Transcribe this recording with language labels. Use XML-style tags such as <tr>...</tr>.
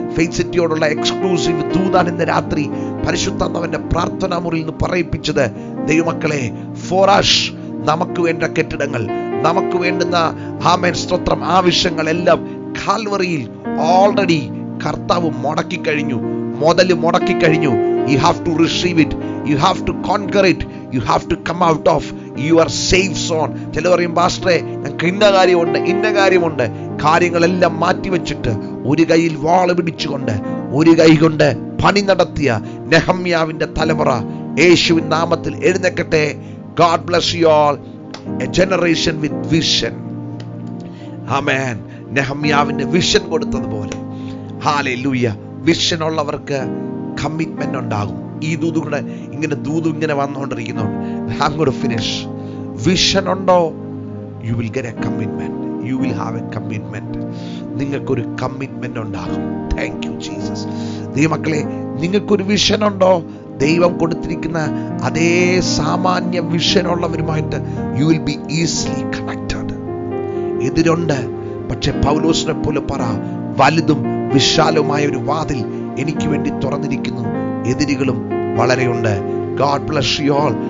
<ml>Faith സിറ്റിയോടുള്ള exclusive ദൂതാണ് ഇന്ന് രാത്രി പരിശുദ്ധാത്മാവിന്റെ പ്രാർത്ഥനാ മുറിയിൽ നിന്ന് പറയിപ്പിച്ചത്. ദൈവമക്കളെ,</ml> <en>for us,</en> <ml>നമുക്ക് വേണ്ട കെട്ടിടങ്ങൾ, നമുക്ക് വേണ്ടുന്ന ആമേൻ സ്തോത്രം ആവശ്യങ്ങളെല്ലാം കാൽവറിയിൽ ഓൾറെഡി കർത്താവ് മുടക്കി കഴിഞ്ഞു, മുടക്കി കഴിഞ്ഞു.</ml> <en>You have to receive it. You have to conquer it. You have to come out of your safe zone.</en> <ml>ചില പറയും, പാസ്റ്ററെ ഞങ്ങൾക്ക് ഇന്ന കാര്യമുണ്ട്. കാര്യങ്ങളെല്ലാം മാറ്റിവെച്ചിട്ട് ഒരു കൈയിൽ വാള് പിടിച്ചുകൊണ്ട് ഒരു കൈ കൊണ്ട് പണി നടത്തിയ നെഹമ്യാവിന്റെ തലമുറ യേശുവിൻ നാമത്തിൽ എഴുന്നേൽക്കട്ടെ.</ml> <en>God bless you all. A generation with vision. Amen.</en> <ml>നെഹമ്യാവിന്റെ vision കൊടുത്തതുപോലെ hallelujah, vision ഉള്ളവർക്ക് കമ്മിറ്റ്മെന്റ് ഉണ്ടാകും. ഈ ഇങ്ങനെ വന്നുകൊണ്ടിരിക്കുന്നുണ്ട്.</ml> <en>I'm going to finish.</en> <ml>Vision ഉണ്ടോ,</ml> <en>you will get a commitment. You will have a commitment.</en> <ml>നിങ്ങൾക്കൊരു കമ്മിറ്റ്മെന്റ് ഉണ്ടാകും.</ml> <en>Thank you Jesus.</en> <ml>ദൈവമക്കളെ, നിങ്ങൾക്കൊരു vision ഉണ്ടോ, ദൈവം കൊടുത്തിരിക്കുന്ന അതേ സാമാന്യ vision ഉള്ളവരുമായിട്ട്</ml> <en>you will be easily connected.</en> <ml>എതിരുണ്ട്, പക്ഷെ പൗലോസിനെ പോലെ പറ, വലുതും വിശാലവുമായ ഒരു വാതിൽ എനിക്ക് വേണ്ടി തുറന്നിരിക്കുന്നു, എതിരുകളും വളരെയുണ്ട്.</ml> <en>God bless you all.</en>